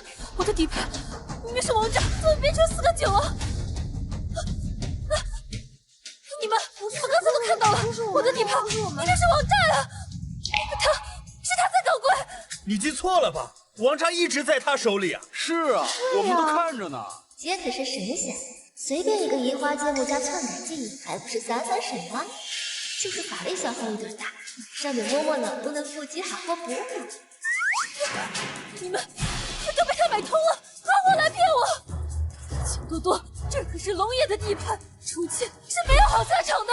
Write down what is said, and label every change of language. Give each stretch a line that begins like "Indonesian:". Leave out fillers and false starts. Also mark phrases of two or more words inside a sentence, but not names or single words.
Chinese: 我的底牌明明是王炸，怎么变成4個9啊？你们刚才都看到了，我的底牌明明是王炸呀！他在搞鬼！你记錯了吧？王炸一直在他手裡啊！是啊，我們都看着呢。姐可是神仙，隨便一個移花接木加篡改記憶，還不是閃閃閃嗎？就是法力消耗有點大，上面摸摸能不能腹肌好好補補。你們都被他買通了，拿我來騙我！錢多多，這可是龍爺的地盤，出去是沒有好下場的。